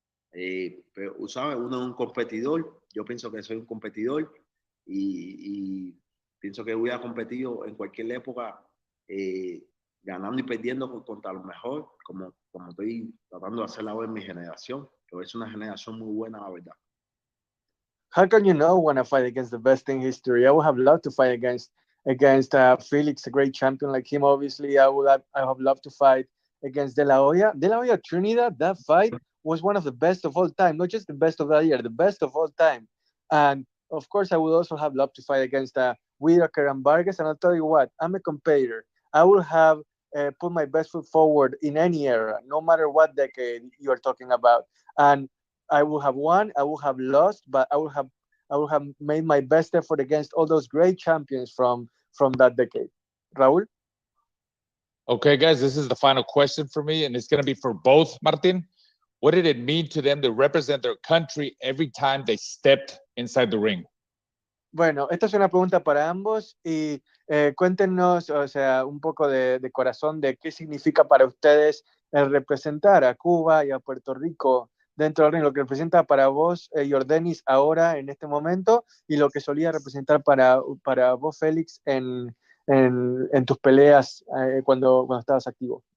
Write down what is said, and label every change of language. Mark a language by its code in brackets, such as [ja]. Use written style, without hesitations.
[es] Pero, ¿sabes? Uno es un competidor. Yo pienso que soy un competidor y pienso que hubiera competido en cualquier época, ganando y perdiendo contra lo mejor, como estoy tratando de hacer ahora en mi generación. Pero es una generación muy buena, la verdad. [en] How can you not want to fight against the best in history? I would have loved to fight against Felix, a great champion like him. Obviously, I have loved to fight against De La Hoya. De La Hoya Trinidad, that fight was one of the best of all time. Not just the best of that year, the best of all time. And of course, I would also have loved to fight against Whitaker and Vargas. And I'll tell you what, I'm a competitor. I will have put my best foot forward in any era, no matter what decade you are talking about. And I will have won, I will have lost, but I will have made my best effort against all those great champions from that decade. Raúl? Okay, guys, this is the final question for me, and it's going to be for both, Martin. What did it mean to them to represent their country every time they stepped inside the ring? [es] Bueno, esta es una pregunta para ambos y cuéntenos, o sea, un poco de corazón de qué significa para ustedes el representar a Cuba y a Puerto Rico dentro del ring, lo que representa para vos, Yordenis, ahora, en este momento, y lo que solía representar para vos, Félix, en tus peleas cuando estabas activo.